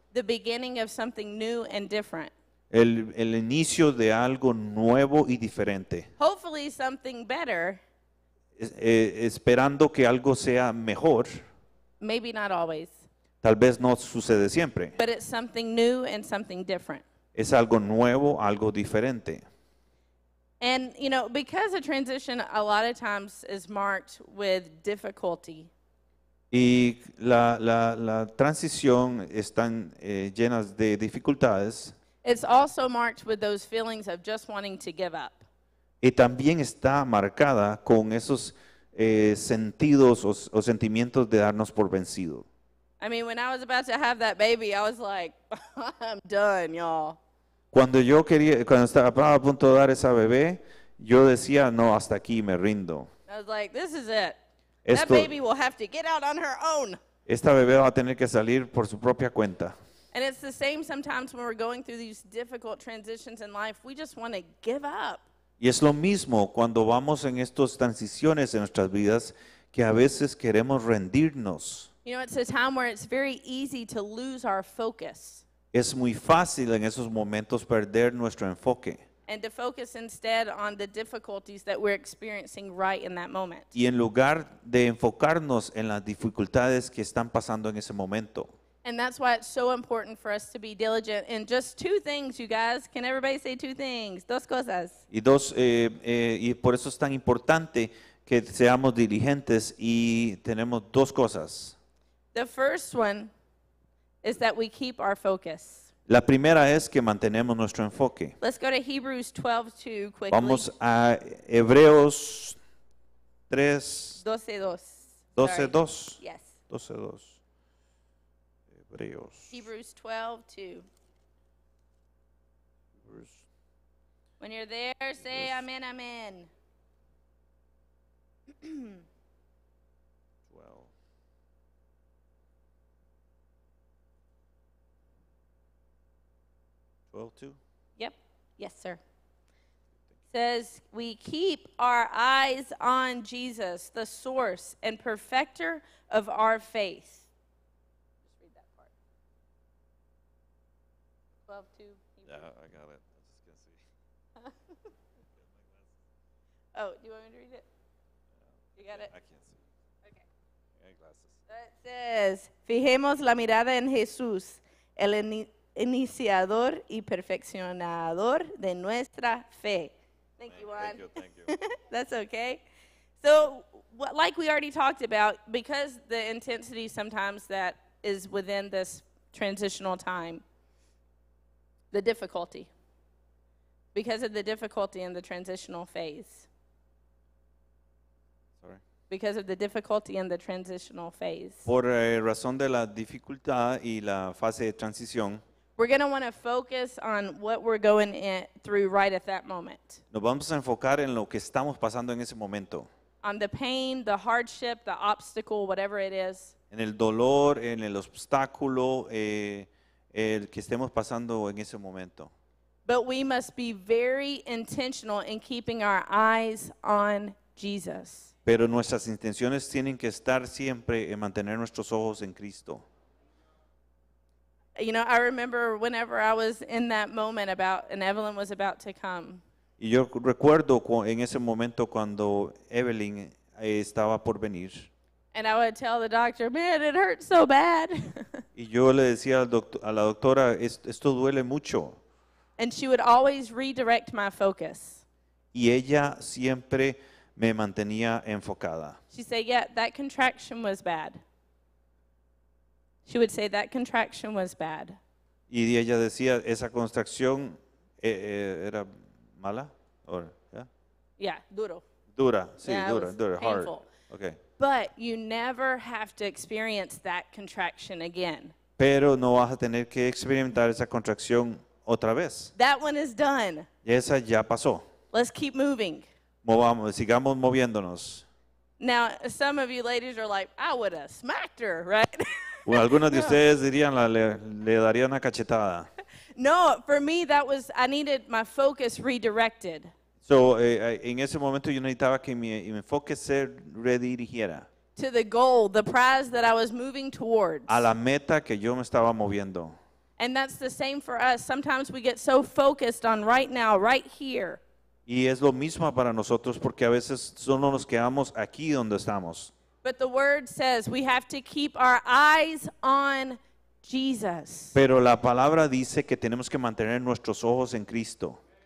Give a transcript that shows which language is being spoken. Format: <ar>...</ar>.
<en>The beginning of something new and different.</en> <es>El inicio de algo nuevo y diferente.</es> <en>Hopefully something better,</en> <es>Esperando que algo sea mejor,</es> <en>maybe not always,</en> <es>tal vez no sucede siempre.</es> <en>but it's something new and something different.</en> <es>Es algo nuevo, algo diferente.</es> <en>And, you know, because a transition a lot of times is marked with difficulty,</en> <es>Y la transición están llenas de dificultades</es> <en>it's also marked with those feelings of just wanting to give up.</en> <es>y también está marcada con esos sentidos o sentimientos de darnos por vencido.</es> <en>I mean, when I was about to have that baby, I was like, I'm done, y'all.</en> <es>Cuando estaba a punto de dar esa bebé, yo decía, no, hasta aquí me rindo.</es> <en>I was like, this is it. That</en> <es>Esto-</es> <en>baby will have to get out on her own.</en> <es>Esta bebé va a tener que salir por su propia cuenta.</es> <en>And it's the same sometimes when we're going through these difficult transitions in life. We just want to give up.</en> <es>Y es lo mismo cuando vamos en estas transiciones en nuestras vidas que a veces queremos rendirnos.</es> <en>You know, it's a time where it's very easy to lose our focus</en> <es>Es muy fácil en esos momentos perder nuestro enfoque</es> <en>and to focus instead on the difficulties that we're experiencing right in that moment.</en> <es>y en lugar de enfocarnos en las dificultades que están pasando en ese momento.</es> <en>And that's why it's so important for us to be diligent in just two things, you guys. Can everybody say two things?</en> <es>Dos cosas. Y por eso es tan importante que seamos diligentes y tenemos dos cosas.</es> <en>The first one is that we keep our focus.</en> <es>La primera es que mantenemos nuestro enfoque.</es> <en>Let's go to Hebrews 12:2 quickly.</en> <es>Vamos a Hebreos 3, 12:2. 12:2.</es> <en>Yes.</en> <es>12:2. Hebreos.</es> <en>Hebrews 12:2. When you're there, say amen, amen. 12. Yep. Yes, sir. Says, we keep our eyes on Jesus, the source and perfecter of our faith. Just read that part. 12:2. Yeah, I got it. I was just gonna see. Oh, do you want me to read it? You got it? I can't see. Okay. I got glasses. It says,</en> <es>fijemos la mirada en Jesús, el iniciador y perfeccionador de nuestra fe.</es> <en>Thank you, Juan. Thank you. That's okay. So, like we already talked about, because the intensity sometimes that is within this transitional time, the difficulty, because of the difficulty in the transitional phase. Sorry. Because of the difficulty in the transitional phase.</en> <es>Por razón de la dificultad y la fase de transición,</es> <en>We're going to want to focus on what we're going through right at that moment.</en> <es>Nos vamos a enfocar en lo que estamos pasando en ese momento.</es> <en>On the pain, the hardship, the obstacle, whatever it is.</en> <es>En el dolor, en el obstáculo, el que estemos pasando en ese momento.</es> <en>But we must be very intentional in keeping our eyes on Jesus.</en> <es>Pero nuestras intenciones tienen que estar siempre en mantener nuestros ojos en Cristo.</es> <en>You know, I remember whenever I was in that moment and Evelyn was about to come.</en> <es>Y yo recuerdo en ese momento cuando Evelyn estaba por venir.</es> <en>And I would tell the doctor, man, it hurts so bad.</en> <es>Y yo le decía a la doctora, esto duele mucho.</es> <en>And she would always redirect my focus.</en> <es>Y ella siempre me mantenía enfocada.</es> <en>She'd say, yeah, that contraction was bad. She would say, that contraction was bad.</en> <es>Y ella decía, esa contracción era mala?</es> <en>Or, yeah?</en> <es>Yeah, duro. Dura, sí,</es> <en>Yeah, it was</en> <es>dura, hard.</es> <en>painful. Okay. But you never have to experience that contraction again.</en> <es>Pero no vas a tener que experimentar esa contracción otra vez.</es> <en>That one is done.</en> <es>Y esa ya pasó.</es> <en>Let's keep moving.</en> <es>Sigamos moviéndonos.</es> <en>Now, some of you ladies are like, I would have smacked her, right?</en> <es>Bueno, algunos de ustedes dirían, le daría una cachetada.</es> <en>No, for me, I needed my focus redirected</en> <es>So, en ese momento yo necesitaba que mi enfoque se redirigiera</es> <en>to the goal, the prize that I was moving towards.</en> <es>a la meta que yo me estaba moviendo.</es> <en>And that's the same for us. Sometimes we get so focused on right now, right here.</en> <es>Y es lo mismo para nosotros porque a veces solo nos quedamos aquí donde estamos.</es> <en>But the word says we have to keep our eyes on Jesus.</en> <es>Pero la palabra dice que tenemos que mantener nuestros ojos en Cristo.</es>